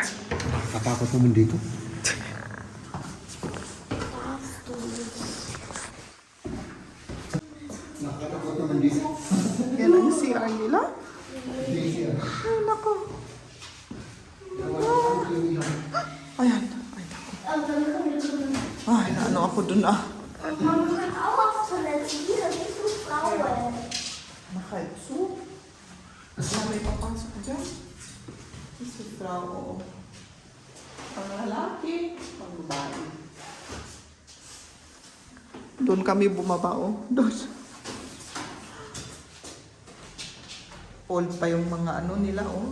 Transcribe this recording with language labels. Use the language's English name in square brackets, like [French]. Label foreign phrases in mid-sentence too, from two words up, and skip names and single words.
[Filipino] Katakot naman dito. Nakatakot naman dito. Yan ang CR nila? Ay, nako. Ayan. Ay, nako. Ay, naano ako dun ah. [German] Man kann auch auf Toilette. Hier, wie so Frauen. [Filipino] Nakaitso. Wala may papasok dyan. Si Frau. Pang lalaki, pang babae. Doon kami bumaba, oh. Doon. Old pa yung mga ano nila, oh.